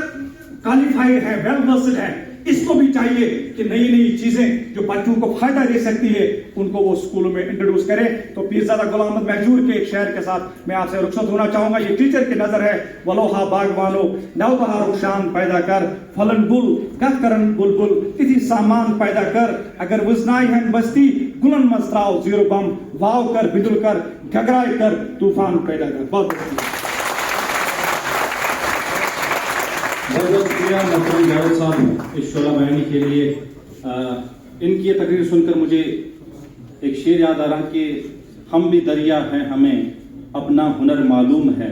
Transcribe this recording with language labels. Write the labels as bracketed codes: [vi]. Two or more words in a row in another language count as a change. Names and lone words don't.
[ur] ٹیچر کوالیفائڈ ہے، [en] well versed [ur] ہے، اس کو بھی چاہیے کہ نئی نئی چیزیں جو بچوں کو فائدہ دے سکتی ہے ان کو وہ اسکولوں میں انٹروڈیوس کرے. تو پیرزادہ غلام احمد مہجور کے ایک شعر کے ساتھ میں آپ سے رخصت ہونا چاہوں گا. یہ ٹیچر کی نظر ہے. [ks] ولوہا باغبانو نو بہار شان پیدا کر پھلن گل کت کرن بلبل تتھی سامان پیدا کر اگر وزنائی ہن بستی گلن مز تراو زیرو بم واو کر بدل کر گھگرائے کر طوفان پیدا کر. بہت [ur] بہت شکریہ محترم جاوید صاحب اس شعلہ بیانی کے لیے. ان کی یہ تقریر سن کر مجھے ایک شعر یاد آ رہا کہ ہم بھی دریا ہیں ہمیں اپنا ہنر معلوم ہے.